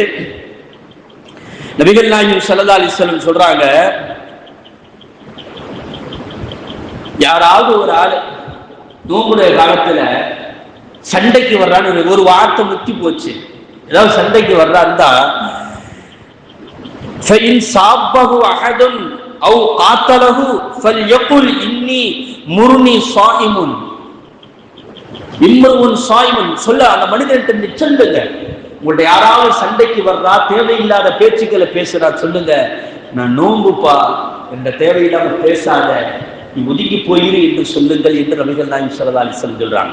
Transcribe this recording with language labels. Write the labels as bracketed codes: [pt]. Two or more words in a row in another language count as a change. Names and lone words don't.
[ta] நபிகள் நாயகம் [ar] صلى الله عليه وسلم [ta] சொல்றாங்க, யாராவது ஒரு ஆள் நோம்புடைய காலத்துல சண்டைக்கு வர்றான்னு ஒரு வார்த்தை முத்தி போச்சு, ஏதாவது சண்டைக்கு வர்றாருந்தா [ar] فَإِنْ صَابَّهُ أَحَدٌ أَوْ قَاتَلَهُ فَلْيَقُلْ إِنِّي مُرْنِي صَائِمٌ امرؤ صائم [ta] சொல்ல அந்த மனிதன்கிட்ட சொல்லுங்க, உங்களுடைய யாராவது சண்டைக்கு வர்றா, தேவையில்லாத பேச்சுக்களை பேசுறா, சொல்லுங்க நான் நோம்புப்பா, என்ற தேவையில்லாம பேசாத, நீ ஒதுங்கி போயிரு என்று சொல்லுங்கள் என்று நபிகள் நாயகம் [ar] صلى الله عليه وسلم [ta] சொல்றாங்க.